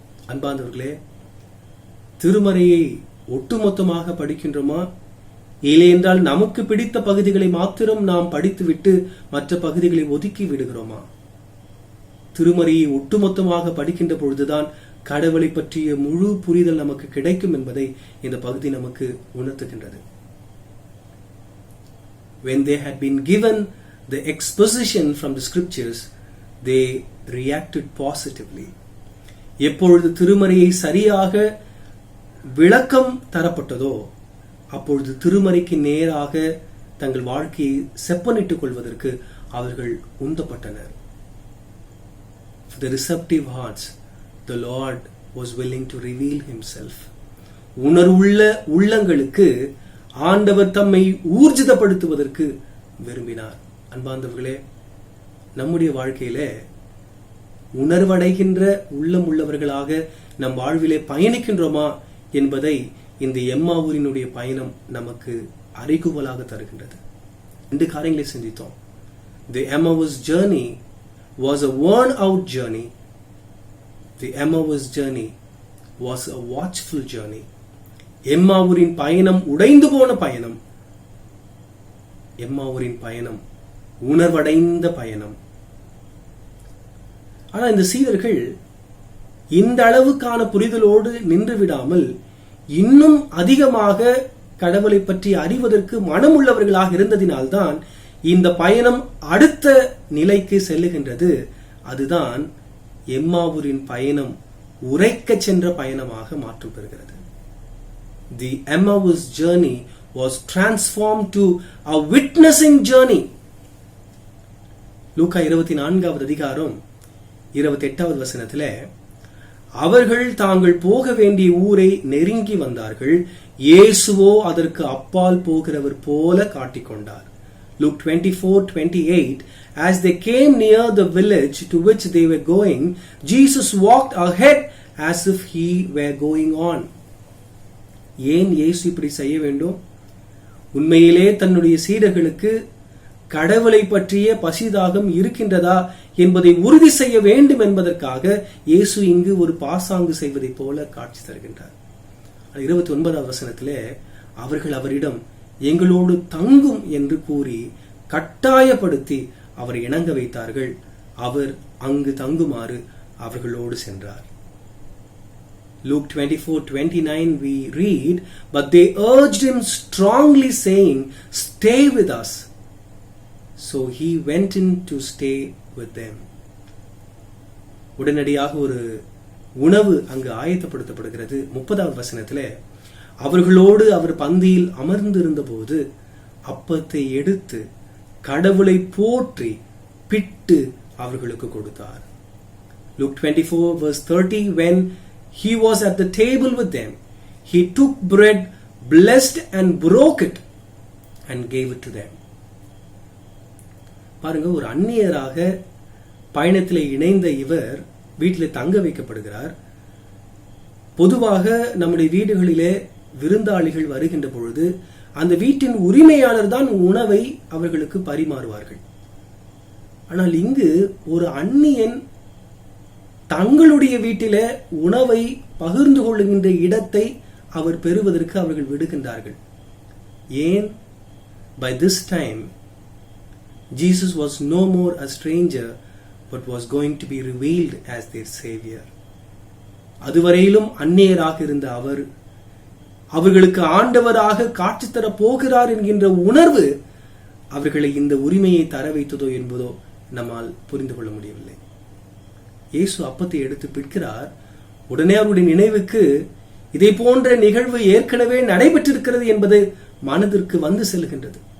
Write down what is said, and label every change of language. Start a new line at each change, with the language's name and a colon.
Tamil: அன்பார்ந்தவர்களே, திருமறையை ஒட்டுமொத்தமாக படிக்கின்றோமா, இல்லை என்றால் நமக்கு பிடித்த பகுதிகளை மாத்திரம் நாம் படித்துவிட்டு மற்ற பகுதிகளை ஒதுக்கி விடுகிறோமா? திருமறையை ஒட்டுமொத்தமாக படிக்கின்ற பொழுதுதான் கடவுளை பற்றிய முழு புரிதல் நமக்கு கிடைக்கும் என்பதை இந்த பகுதி நமக்கு உணர்த்துகின்றது.
English: When they had been given the exposition from the scriptures, they reacted positively.
Tamil: எப்பொழுது திருமறையை சரியாக விளக்கம் தரப்பட்டதோ அப்பொழுது திருமறைக்கு நேராக தங்கள் வாழ்க்கையை செப்பனிட்டுக் கொள்வதற்கு அவர்கள் உந்தப்பட்டனர்.
English: For the receptive hearts, the Lord was willing to reveal himself.
Tamil: உணர்வுள்ள உள்ளங்களுக்கு ஆண்டவர் தம்மை ஊர்ஜிதப்படுத்துவதற்கு விரும்பினார். அன்பார்ந்தவர்களே, நம்முடைய வாழ்க்கையிலே உணர்வடைகின்ற உள்ளம் உள்ளவர்களாக நம் வாழ்விலே பயணிக்கின்றோமா என்பதை இந்த எம்மாவூரினுடைய பயணம் நமக்கு அறிகுவலாக தருகின்றது. 2 காரியங்களை சிந்தித்தோம்.
English: The Emmaus journey was a worn out journey. The Emmaus journey was a watchful journey.
Tamil: எம்மாவூரின் பயணம் உடைந்து போன பயணம். எம்மாவூரின் பயணம் உணர்வடைந்த பயணம். ஆனால் இந்த சீடர்கள் இந்த அளவுக்கான புரிதலோடு நின்று விடாமல் இன்னும் அதிகமாக கடவுளை பற்றி அறிவதற்கு மனமுள்ளவர்களாக இருந்ததினால்தான் இந்த பயணம் அடுத்த நிலைக்கு செல்லுகின்றது. அதுதான் எம்மாவூரின் பயணம் உரைக்க சென்ற பயணமாக மாற்றம் பெறுகிறது.
English: The Emmaus journey was transformed to a witnessing journey.
Tamil: லூக்கா 24வது அதிகாரம் 28வது வசனத்திலே, அவர்கள் தாங்கள் போக வேண்டிய ஊரை நெருங்கி வந்தார்கள், இயேசுவோ அதற்கு அப்பால் போகிறவர் போல காட்டிக்கொண்டார்.
English: Luke 24:28, as they came near the village to which they were going, Jesus walked ahead as if he were going on.
Tamil: ஏன் இயேசு இப்படி செய்ய வேண்டும்? உண்மையிலே தன்னுடைய சீடர்களுக்கு கடவுளை பற்றிய பசிதாகம் இருக்கின்றதா என்பதை உறுதி செய்ய வேண்டும் என்பதற்காக இயேசு இங்கு ஒரு பாசாங்கு செய்வதைப் போல காட்சி தருகின்றார். 29வது வசனத்திலே அவர்கள் அவரிடம் எங்களோடு தங்கும் என்று கூறி கட்டாயப்படுத்தி அவரை இணங்க வைத்தார்கள். அவர் அங்கு தங்குமாறு அவர்களோடு சென்றார்.
English: Luke 24:29 we read, but they urged him strongly saying, stay with us. So he went in to stay with them.
Tamil: உடனடியாக ஒரு உணவு அங்கு ஆயத்தப்படுத்தப்படுகிறது. 30வது வசனத்திலே அவர்களோடு அவர் பந்தியில் அமர்ந்திருந்த போது அப்பத்தை எடுத்து கடவுளை போற்றி பிட்டு அவர்களுக்கு கொடுத்தார்.
English: Luke 24:30 when he was at the table with them, he took bread, blessed and broke it and gave it to them.
Tamil: பாருங்க, ஒரு அந்நியராக பயணத்தில் இணைந்த இவர் வீட்டில் தங்க வைக்கப்படுகிறார். பொதுவாக நம்முடைய வீடுகளிலே விருந்தாளிகள் வருகின்ற பொழுது அந்த வீட்டின் உரிமையாளர் தான் உணவை அவர்களுக்கு பரிமாறுவார்கள். ஆனால் இங்கு ஒரு அந்நியன் தங்களுடைய வீட்டிலே உணவை பகிர்ந்து கொள்ளுகின்ற இடத்தை அவர் பெறுவதற்கு அவர்கள் விடுகின்றார்கள். ஏன்?
English: By this time Jesus was no more a stranger but was going to be revealed as their savior.
Tamil: அதுவரையிலும் அந்நியராக இருந்த அவர் அவர்களுக்கு ஆண்டவராக காட்சி தர போகிறார் என்கின்ற உணர்வு அவர்களை இந்த உரிமையை தர வைத்ததோ என்பதோ நம்மால் புரிந்து கொள்ள முடியவில்லை. இயேசு அப்பத்தை எடுத்து பிற்கிறார். உடனே அவருடைய நினைவுக்கு இதே போன்ற நிகழ்வு ஏற்கனவே நடைபெற்றிருக்கிறது என்பது மனதிற்கு வந்து செல்கின்றது.